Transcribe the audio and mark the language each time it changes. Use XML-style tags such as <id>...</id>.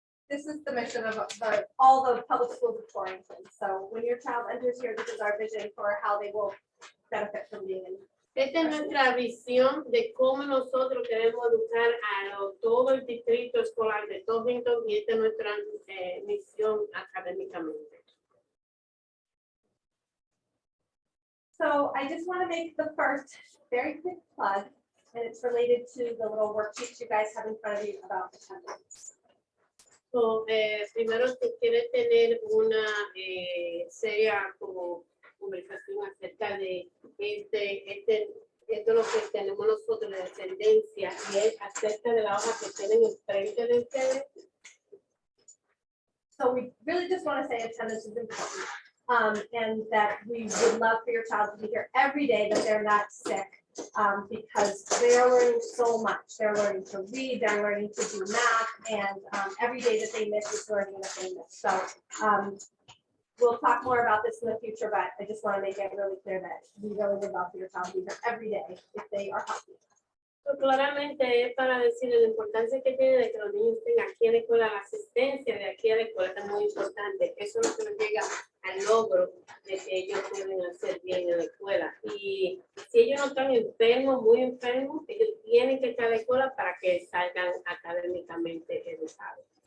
<en>This is the mission of all the public schools of Torrington. So when your child enters here, this is our vision for how they will benefit from being in.</en> <es>Esta es nuestra visión de cómo nosotros queremos educar a todo el distrito escolar de Torrington y esta es nuestra misión académicamente.</es> <en>So I just want to make the first very quick plug, and it's related to the little worksheets you guys have in front of you about attendance.</en> <es>So, primero, si quiere tener una seria como conversación acerca de esto es lo que tenemos nosotros de tendencia y es acerca de la hoja que tienen enfrente de ustedes.</es> <en>So we really just want to say attendance is important, and that we would love for your child to be here every day, that they're not sick, because they're learning so much. They're learning to read, they're learning to do math, and every day that they miss is learning that they miss. So we'll talk more about this in the future, but I just want to make it really clear that we really would love for your child to be here every day if they are healthy.</en> <es>So, claramente es para decir la importancia que tiene de que los niños estén aquí en la escuela, la asistencia de aquí a la escuela es muy importante. Eso es lo que nos llega al logro de que ellos pueden hacer bien en la escuela. Y si ellos no están enfermos, muy enfermos, ellos tienen que estar en la escuela para que salgan académicamente educados.</es>